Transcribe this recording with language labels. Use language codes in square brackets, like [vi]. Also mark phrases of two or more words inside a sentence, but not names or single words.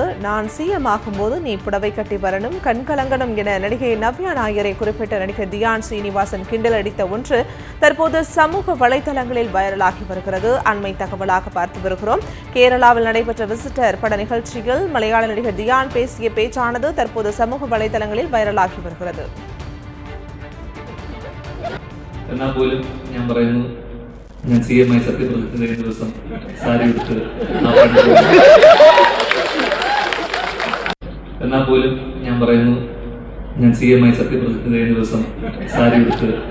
[ta] நான் சிஎம் ஆகும்போது நீ புடவை கட்டி வரணும், கண்கலங்கணும் என நடிகை நவ்யா நாயரை குறிப்பிட்ட நடிகர் தியான் ஸ்ரீனிவாசன் கிண்டல் அடித்த ஒன்று தற்போது சமூக வலைதளங்களில் வைரலாகி வருகிறது. அண்மை தகவலாக பார்த்து வருகிறோம். கேரளாவில் நடைபெற்ற விசிட்டர் பட நிகழ்ச்சியில் மலையாள நடிகர் தியான் பேசிய பேச்சானது தற்போது சமூக வலைதளங்களில் வைரலாகி வருகிறது. [ml] ഞാൻ സി എം ആയി സത്യപ്രതിജ്ഞ ചെയ്യുന്ന ദിവസം സാരി ഉടുത്ത് എന്നാൽ പോലും ഞാൻ പറയുന്നു, ഞാൻ സി എം ആയി സത്യപ്രതിജ്ഞ ചെയ്യുന്ന ദിവസം സാരി ഉടുത്ത്